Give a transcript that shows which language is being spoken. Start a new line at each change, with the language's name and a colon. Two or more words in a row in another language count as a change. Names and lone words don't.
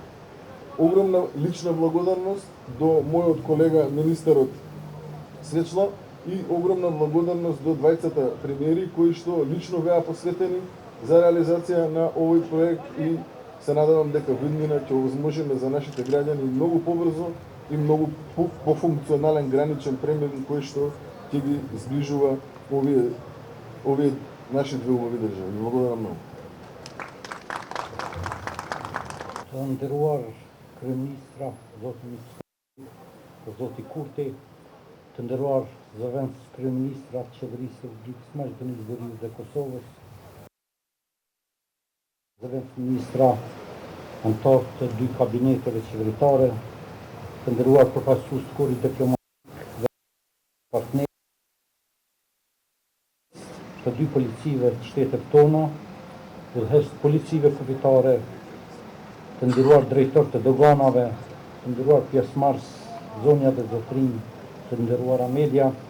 Macedonian: Огромна лична благодарност до мојот колега министерот Свечла и огромна благодарност до двајцата премиери кои што лично беа посветени за реализација на овој проект и се надевам дека виднина ќе овозможиме за нашите граѓани многу побрзо и многу пофункционален граничен премин кој што ќе ги зближува овие наши две убави држави. Благодарам многу.
Albanian: Të nderuar kryeministra, zoti Kurti, të nderuar zëvendës kryeministra të qeverisë së Republikës së Maqedonisë së Veriut dhe Kosovës, zëvendës ministra, anëtar të dy kabineteve qeveritare, të nderuar përfaqësues të korit diplomatik dhe partnerë të dy policive të shtetet tona, udhëheqës të policive kufitare, të nderuar drejtor të doganave, të nderuar pjesëmarrës, zonja dhe zotrinj, të nderuara media.